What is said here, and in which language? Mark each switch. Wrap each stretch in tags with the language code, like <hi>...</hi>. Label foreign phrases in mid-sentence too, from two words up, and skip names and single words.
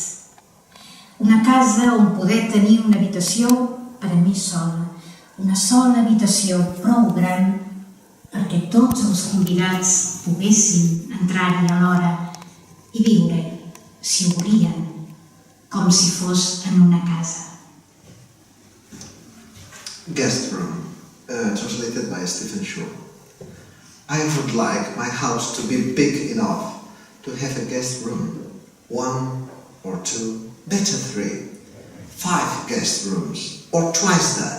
<ca>Una casa on poder tenir una habitació per a mi sola, una sola habitació prou gran perquè tots els convidats poguessin entrar-hi alhora i viure, si ho volien, com si fos en una casa.</ca> <en>Guest room, translated by Stephen Shaw. I would like my house to be big enough to have a guest room. 1 or 2, better 3. 5 guest rooms, or twice that.</en>